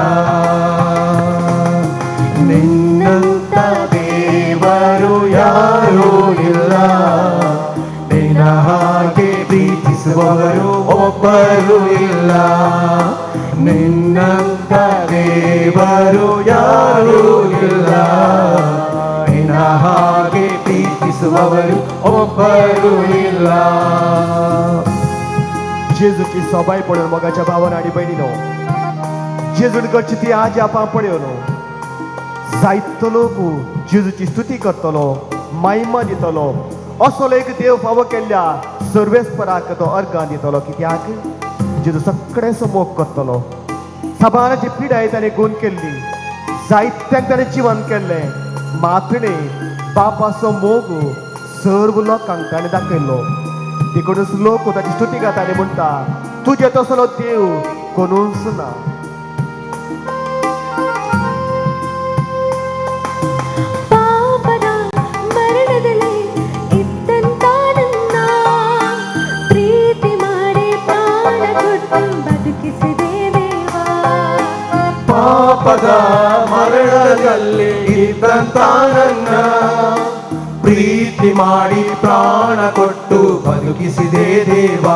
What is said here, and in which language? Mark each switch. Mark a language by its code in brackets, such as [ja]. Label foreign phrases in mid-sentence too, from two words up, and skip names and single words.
[kn] ನಿನ್ನಂತ ದೇವರು ಯಾರೂ ಇಲ್ಲ, ನಿನ್ನ ಹಾಗೆ ಪ್ರೀತಿಸುವವರು ಒಬ್ಬರು ಇಲ್ಲ. ನಿನ್ನಂತ ದೇವರು ಯಾರೂ ಇಲ್ಲ, ನಿನ್ನ ಹಾಗೆ ಪ್ರೀತಿಸುವವರು ಒಬ್ಬರು ಇಲ್ಲ. [kok] जेजूची सबाय पडून मोगाच्या भावान आनी बहिणीनो, जेजून करची ती आज आपण पळयोनो. जायतो लोक जेजूची स्तुती करतलो, महिमा दितलो. असो एक देव फावो केल्ल्या सर्वेस्पराक तो अर्गां दितलो. कित्याक जेजू सगळेंचो मोग करतलो. सबाराची पिडाय ताणें गुण केल्ली, जायत्यांक ताणें जिवन केल्लें. मातणे बापाचो मोग सर्व लोकांक ताणें दाखयल्लो. देखूनच लोक ताची स्तुती गाता आनी म्हणटा, तुजे तसलो देव कोणूच ना. [kn] ಪಾಪದ ಮರಣದಲ್ಲಿ ಇದ್ದಂತ ನನ್ನ ಪ್ರೀತಿ ಮಾಡಿ ಪ್ರಾಣ ಕೊಟ್ಟು ಬದುಕಿಸಿದೆ ದೇವಾ. ಪಾಪದ ಮರಣದಲ್ಲಿ ಇದ್ದಂತ ನನ್ನ ಪ್ರೀತಿ ಮಾಡಿ ಪ್ರಾಣ ಕೊಟ್ಟು ಬದುಕಿಸಿದೆ ದೇವಾ.